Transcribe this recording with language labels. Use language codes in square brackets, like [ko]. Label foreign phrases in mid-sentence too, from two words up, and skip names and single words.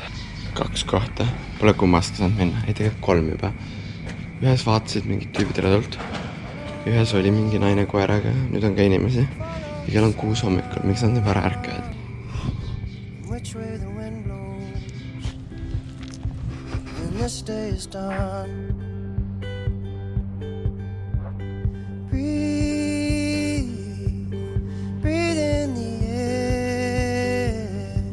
[et] 2 kohta. Pole kummast saanud minna. Ei tegelikult 3 juba. Ühes vaatasid mingid tüübid rõdult. Ühes oli mingi naine koeraga. Nüüd on ka inimesi. Ja kell on 6 hommikul. Miks nad nii vara ärkavad? [en] Which way the wind blows when this day is done. Breathe in the air.